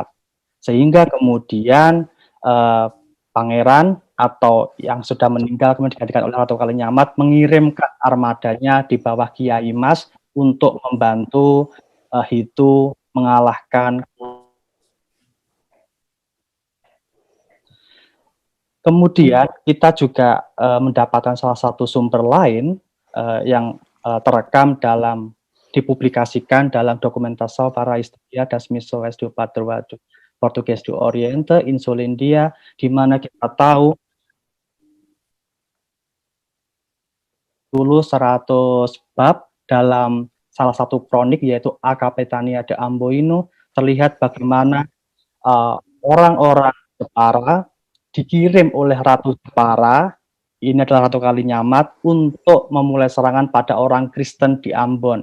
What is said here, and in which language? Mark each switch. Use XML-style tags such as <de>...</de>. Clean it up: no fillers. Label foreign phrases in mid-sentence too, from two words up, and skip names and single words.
<id>Sehingga kemudian Pangeran atau yang sudah meninggal kemudian digantikan oleh Ratu Kalinyamat mengirimkan armadanya di bawah Kiai Mas untuk membantu Hitu mengalahkan. Kemudian kita juga mendapatkan salah satu sumber lain yang terekam dalam dipublikasikan dalam Documentação para a História das Missões do Padroado Português do Oriente, Insulindia, di mana kita tahu dulu 100 bab dalam salah satu kronik, yaitu A Capitania de Amboino, terlihat bagaimana orang-orang Jepara dikirim oleh Ratu Jepara, ini adalah Ratu Kalinyamat, untuk memulai serangan pada orang Kristen di Ambon.</id>